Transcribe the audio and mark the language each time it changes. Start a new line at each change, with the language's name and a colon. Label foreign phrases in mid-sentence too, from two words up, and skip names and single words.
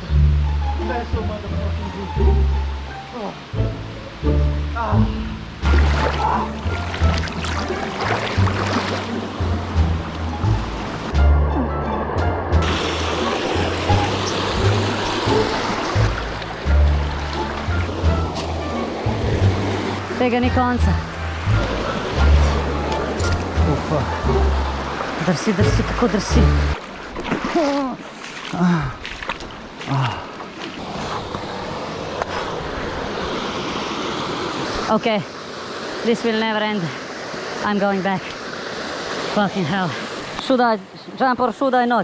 English: That's so motherfucking good. Oh. Ah.
Slovenian: Tega ni konca. Ufa. Drsi, drsi, kako drsi.
English: Okay, this will never end. I'm going back. Fucking hell. Should I jump or should I not?